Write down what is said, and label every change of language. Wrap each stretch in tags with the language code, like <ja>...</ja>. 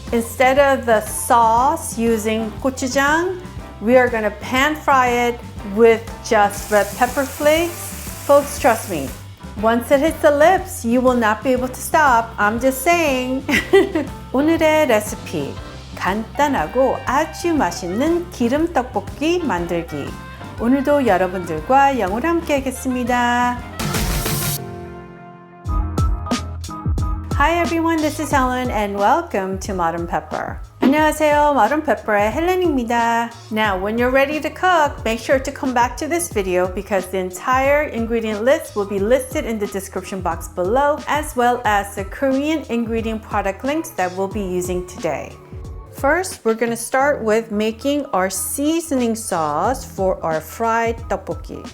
<en>Instead of the sauce using gochujang, we are gonna pan fry it with just red pepper flakes. Folks, trust me, once it hits the lips, you will not be able to stop. I'm just saying.</en> <ko>오늘의 레시피, 간단하고 아주 맛있는 기름 떡볶이 만들기. 오늘도 여러분들과 영어로 함께 하겠습니다.</ko> <en>Hi everyone, this is Helen and welcome to Modern Pepper.</en> <ko>안녕하세요, Modern Pepper의 헬렌입니다.</ko> <en>Now, when you're ready to cook, make sure to come back to this video because the entire ingredient list will be listed in the description box below, as well as the Korean ingredient product links that we'll be using today. First, we're going to start with making our seasoning sauce for our fried tteokbokki.</en>